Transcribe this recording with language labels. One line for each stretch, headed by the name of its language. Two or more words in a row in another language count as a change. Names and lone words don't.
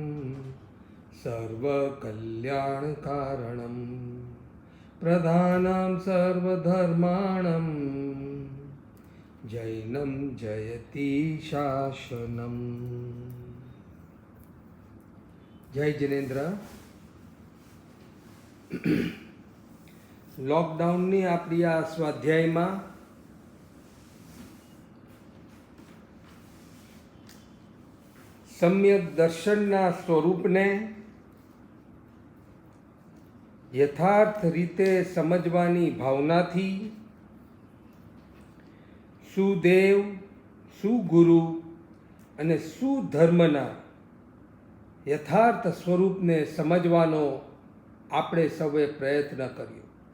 Sanskrit: सर्वकल्याणकारणं प्रधानं सर्वधर्माणां जैनं जयति शासनम्।
Hindi: जय जिनेन्द्र।
Gujarati: લોકડાઉનની આપણી આ સ્વાધ્યાયમાં સમ્યક દર્શનના સ્વરૂપને યથાર્થ રીતે સમજવાની ભાવનાથી સુદેવ સુગુરુ અને સુધર્મના યથાર્થ સ્વરૂપને સમજવાનો આપણે સૌએ પ્રયત્ન કર્યો।